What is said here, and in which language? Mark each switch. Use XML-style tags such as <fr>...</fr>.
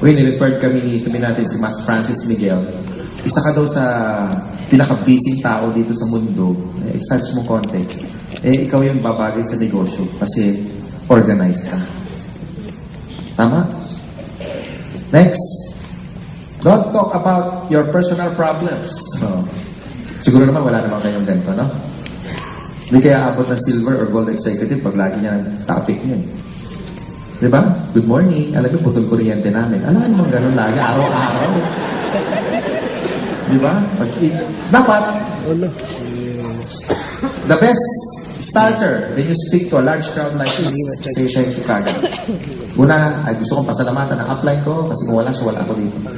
<tl>When referred kami ni, sabihin natin si Mas Francis Miguel, isa ka daw sa pinaka-busy tao dito sa mundo. Search mo konti. Ikaw yung babagay sa negosyo kasi organized ka. Tama? Next.</tl> <en>Don't talk about your personal problems.</en> <tl>Siguro naman wala naman kayong ganito, no? Hindi kaya abot ng silver or gold executive pag lagi niya ang topic niya. Diba?</tl> <en>Good morning.</en> <tl>Alam mo, putol kuryente namin. Alam mo, ganun lagi. Araw-araw. Diba?</tl> <en>Dapat, the best starter when you speak to a large crowd like this, say thank you kagad.</en> <tl>Una, ay gusto kong pasalamatan ang upline ko kasi kung wala siya, wala ako dito.</tl>